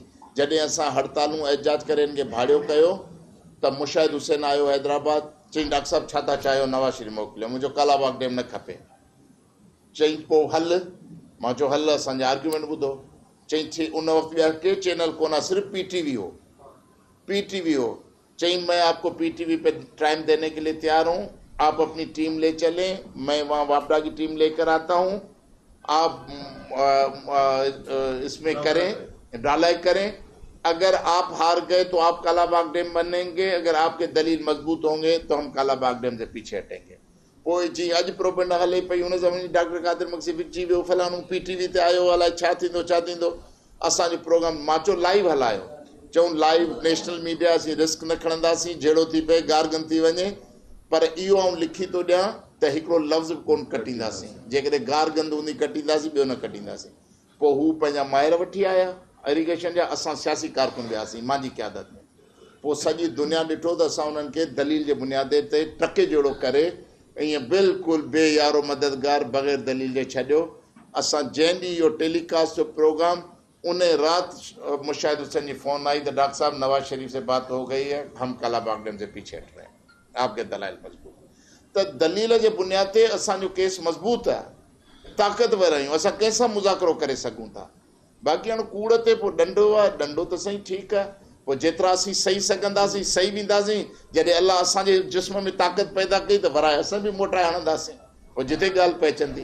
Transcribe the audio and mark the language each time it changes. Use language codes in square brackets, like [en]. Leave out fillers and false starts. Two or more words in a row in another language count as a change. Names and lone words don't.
[sd] जॾहिं असां हड़तालूं एहतजाज करे हिन खे भाड़ियो कयो त मुशाहिद हुसैन आयो हैदराबाद, चई डॉक्टर साहब छा था चाहियो, नवाज़ शरीफ़ मोकिलियो, मुंहिंजो कालाबाग डैम न खपे। चई पोइ हल, मां चयो हल, असांजा आर्ग्यूमेंट ॿुधो। चई उन वक़्तु ॿिया के चैनल कोन, सिर्फ़ पीटीवी हो। [ur] चई میں آپ کو پی ٹی وی پے ٹائم دینے کے لیے تیار ہوں، آپ اپنی ٹیم لے چلیں، میں وہاں واپڈا کی ٹیم لے کر آتا ہوں، آپ اس میں کریں، ڈھلائی کریں، اگر آپ ہار گئے تو آپ کالاباغ ڈیم بنیں گے، اگر آپ کے دلیل مضبوط ہوں گے تو ہم کالاباغ ڈیم سے پیچھے ہٹیں گے. [sd] पोइ जी अॼु प्रोपेगेंडा हले पई, हुन ज़माने डॉक्टर कादिर मक्सी विची वियो, फलाणो पीटीवी ते आयो, अलाए छा थींदो। असांजो प्रोग्राम मां चयो लाइव हलायो, चऊं [en] live national media [sd] असीं रिस्क न खणंदासीं, जहिड़ो थी पए गारगन थी वञे, पर इहो आउं लिखी थो ॾियां त हिकिड़ो लफ़्ज़ कोन कटींदासीं, जेकॾहिं गार गंद हूंदी कटींदासीं, ॿियो न कटींदासीं। पोइ हू पंहिंजा माहिर वठी आया इरीगेशन जा, असां सियासी कारकुन वियासीं मुंहिंजी क़यादत में। पोइ सॼी दुनिया ॾिठो त असां उन्हनि खे दलील जे बुनियाद ते टके जहिड़ो करे ईअं बिल्कुलु बेयारो मददगार बग़ैर दलील जे छॾियो। असां जंहिं ॾींहुं इहो टेलीकास्ट जो प्रोग्राम, उन राति मुशाहिद हुसैन जी फ़ोन आई त डॉक्टर साहब [ur] نواز شریف سے بات ہو گئی ہے، ہم کالاباغ ڈیم سے پیچھے ہٹ رہے ہیں، آپ کے دلائل مضبوط. [sd] त दलील जे बुनियाद ते असांजो केस मज़बूत आहे, ताक़तवर आहियूं, असां कंहिंसां मुज़ाकरो करे सघूं था। बाक़ी हाणे कूड़ ते पोइ ॾंडो आहे, ॾंडो त सही ठीकु आहे, पोइ जेतिरा असीं सही सघंदासीं सही वेंदासीं, जॾहिं अलाह असांजे जिस्म में ताक़त पैदा कई त वराए असां बि मोटाए हणंदासीं, पोइ जिते ॻाल्हि पइजंदी।